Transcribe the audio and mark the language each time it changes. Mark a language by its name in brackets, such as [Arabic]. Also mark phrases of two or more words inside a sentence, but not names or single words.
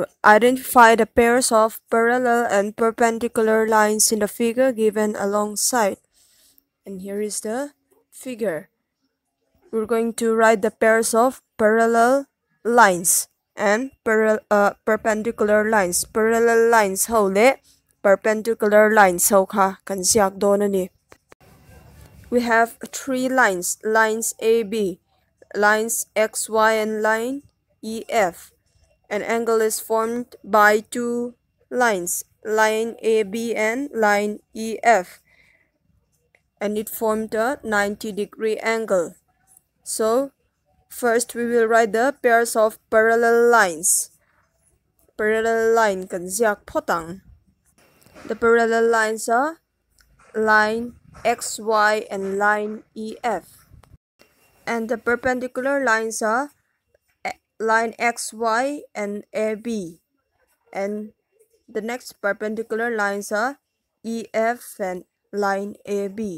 [English] Identify the pairs of parallel and perpendicular lines in the figure given alongside. And here is the figure. We're going to write the pairs of parallel lines and perpendicular lines. Parallel lines [Mizo] ho le [English] perpendicular lines [Mizo] ho kha kan siak don ani. [English] We have three lines, lines AB, lines XY and line EF. An angle is formed by two lines, line AB and line EF, and it formed a 90-degree angle. So first we will write the pairs of parallel lines. Parallel line [Mizo] kan ziak photang. [English] The parallel lines are line XY and line EF. And the perpendicular lines are line XY and AB. And the next perpendicular lines are EF and line AB.